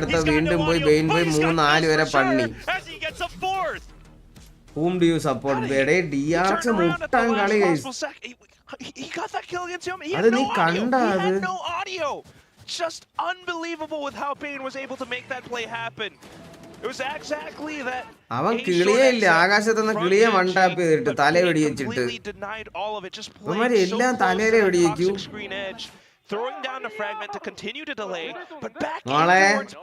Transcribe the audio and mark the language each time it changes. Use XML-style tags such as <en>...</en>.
<en>He's got no audio, but he's got pressure as he gets a fourth. Whom do you support? DRX</en> <ml>മുട്ടാൻ കളി</ml> <en>he got that kill against him. He had no audio. He had no audio. Just unbelievable with how Bane was able to make that play happen. It was exactly that.</en> <ml>അവൻ കിളിയേ ഇല്ല ആകാശത്തുനിന്ന് കിളിയെ വണ്ടാപ്പ് ചെയ്തിട്ട് തല വെടിവെച്ചിട്ട് അവന്മാര് എല്ലാം തലയിലെ വെടിവെക്കൂ.</ml> <en>Throwing down the fragment to continue to delay, but back towards</en>